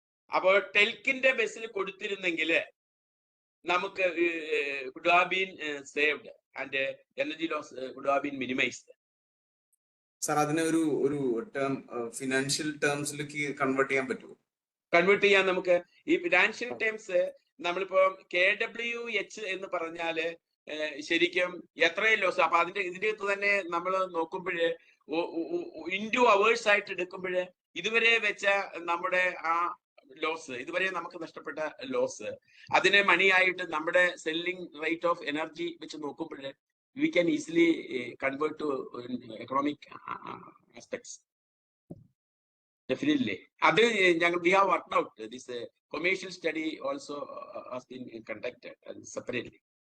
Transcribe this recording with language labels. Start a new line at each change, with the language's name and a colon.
Malayalam: അപ്പോൾ ടെൽക്കിന്റെ ബസ്സിൽ കൊടുത്തിരുന്നെങ്കിൽ നമുക്ക്
English: could have been saved and energy loss could have been minimized.
Malayalam: Sir, അതിനെ ഒരു ടേം ഫിനാൻഷ്യൽ ടേംസിലേക്ക് കൺവേർട്ട് ചെയ്യാൻ പറ്റുമോ? കൺവേർട്ട് ചെയ്യാൻ നമുക്ക് ഈ ഫിനാൻഷ്യൽ ടേംസ് നമ്മളിപ്പോ KWH എന്ന് പറഞ്ഞാല് ശരിക്കും എത്രയും ലോസ്. അപ്പൊ ഇതിന്റെ അകത്ത് തന്നെ നമ്മൾ നോക്കുമ്പോഴ് ഇൻറ്റു അവേഴ്സ് ആയിട്ട് എടുക്കുമ്പോഴ് ഇതുവരെ വെച്ച നമ്മുടെ ആ ലോസ്, ഇതുവരെ നമുക്ക് നഷ്ടപ്പെട്ട ലോസ്, അതിനെ മണിയായിട്ട് നമ്മുടെ സെല്ലിംഗ് റേറ്റ് ഓഫ് എനർജി വെച്ച് നോക്കുമ്പോഴ്
English: we can easily convert to economic aspects. Definitely. We have worked out this commercial study also has been conducted separately.